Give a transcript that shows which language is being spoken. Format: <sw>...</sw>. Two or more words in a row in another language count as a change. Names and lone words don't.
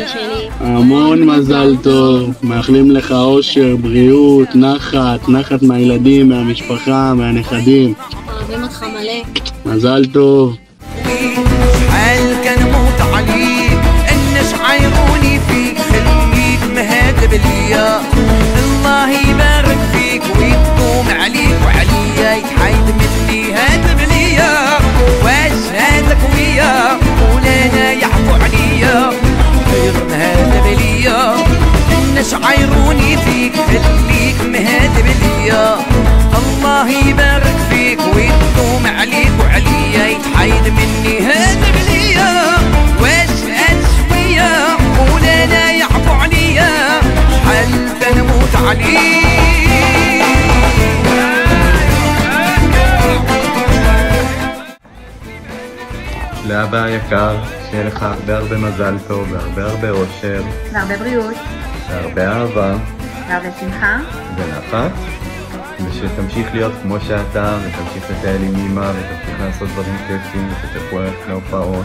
<he>המון מזל טוב, מאחלים לך אושר, בריאות, נחת מהילדים, מהמשפחה, מהנכדים. אוהבים אותך מלא. מזל טוב.</he> <ar>شحال كنموت عليك الناس عايروني فيك خليك مهذب ليا الله يبارك فيك ويدوم عليك وعليا يتحايد مني هاتب ليا واش هادك ويا ولانا يعفو عليا خير مهذب ليا الناس عايروني فيك خليك مهذب ليا الله يبارك فيك ويدوم عليك وعليا يتحايد مني هاتب ليا واش هاد شوية ولانا يعفو عليا شحال تنموت عليه</ar> <he>לאבא היקר, שיהיה לך הרבה מזל טוב והרבה אושר והרבה בריאות והרבה אהבה והרבה שמחה ונחת, ושתמשיך להיות כמו שאתה ותמשיך לטייל עם אמא ותמשיך לעשות דברים כיפים ותלכו ללכת להופעות,</he>